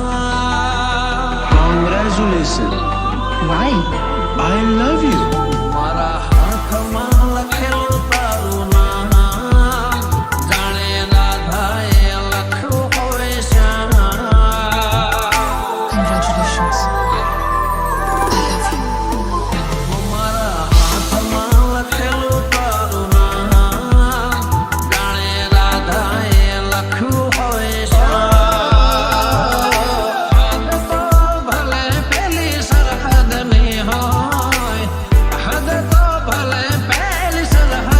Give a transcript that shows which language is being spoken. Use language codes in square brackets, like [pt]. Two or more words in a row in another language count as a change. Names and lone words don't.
[en] Congratulations. Why? I love you. [gu] મારા હાથમાં લખેલું તારું નામ જાણે રાધાએ લખ્યું હોય શ્યામ [en] Congratulations. I love you. [gu] મારા હાથમાં લખેલું તારું નામ જાણે રાધાએ લખ્યું હોય શ્યામ હદ તો ભલે પેલી સરહદની હોય હદ તો ભલે પેલી સરહદ